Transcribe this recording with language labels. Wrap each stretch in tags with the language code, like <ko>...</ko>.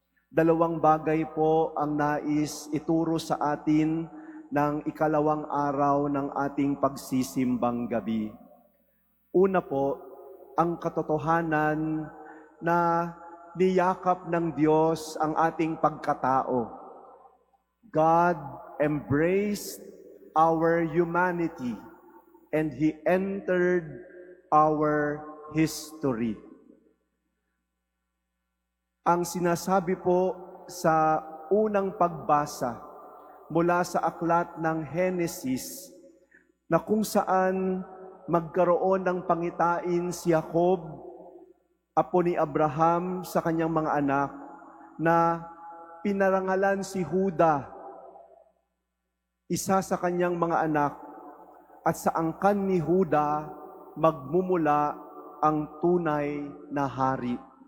<tl>2 bagay po ang nais ituro sa atin ng ikalawang araw ng ating pagsisimbang gabi. Una po, ang katotohanan na niyakap ng Diyos ang ating pagkatao.</tl> <en>God embraced our humanity and He entered our history.</en> <tl>Ang sinasabi po sa unang pagbasa mula sa aklat ng Henesis na kung saan magkaroon ng pangitain si Jacob, apo ni Abraham, sa kanyang mga anak, na pinarangalan si Juda, isa sa kanyang mga anak, at sa angkan ni Juda magmumula ang tunay na hari.</tl>